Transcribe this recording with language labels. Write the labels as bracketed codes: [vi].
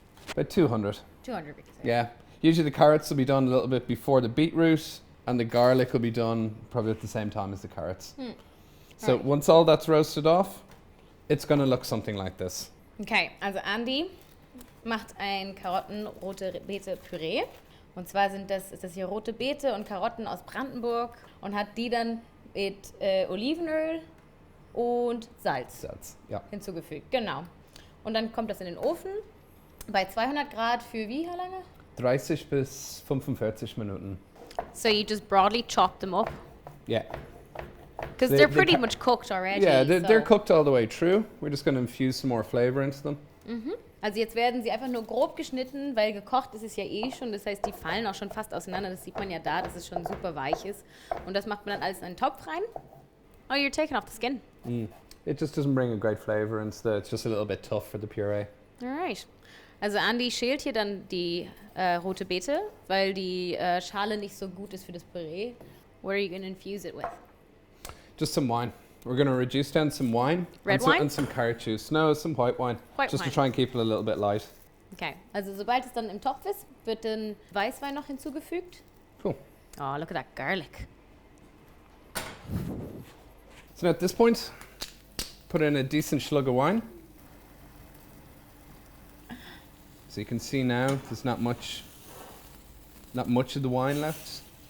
[en] About 200. 200 degrees. Yeah. Usually the carrots will be done a little bit before the beetroot, and the garlic will be done probably at the same time as the carrots. So Right. once all that's roasted off, it's going to look something like this. [de] Okay, also Andy macht ein Karotten-Rote-Bete-Püree. Und zwar ist das hier rote Beete und Karotten aus Brandenburg und hat die dann mit Olivenöl und Salz Ja. hinzugefügt. Genau. Und dann kommt das in den Ofen bei 200 Grad für wie lange? 30 bis 45 Minuten. [en] So you just broadly chop them up? Yeah. Because They- they're they pretty ca- much cooked already. Yeah, they're so- cooked all the way through. We're just going to infuse some more flavor into them. [de] Also jetzt werden sie einfach nur grob geschnitten, weil gekocht ist es ja eh schon. Das heißt, die fallen auch schon fast auseinander. Das sieht man ja da, dass es schon super weich ist. Und das macht man dann alles in einen Topf rein. [en] Oh, you're taking off the skin. It just doesn't bring a great flavor into it's just a little bit tough for the puree. Alright. [de] Also Andy schält hier dann die rote Beete, weil die Schale nicht so gut ist für das Püree. [en] What are you going to infuse it with? Just some wine. We're going to reduce down some wine. Red and some, wine? And some carrot juice. No, some white wine. White just wine. to try and keep it a little bit light. [de] Okay, also sobald es dann im Topf ist, wird dann Weißwein noch hinzugefügt. [en] Cool. Oh, look at that garlic. So now at this point, put in a decent slug of wine. So you can see now there's not much of the wine left.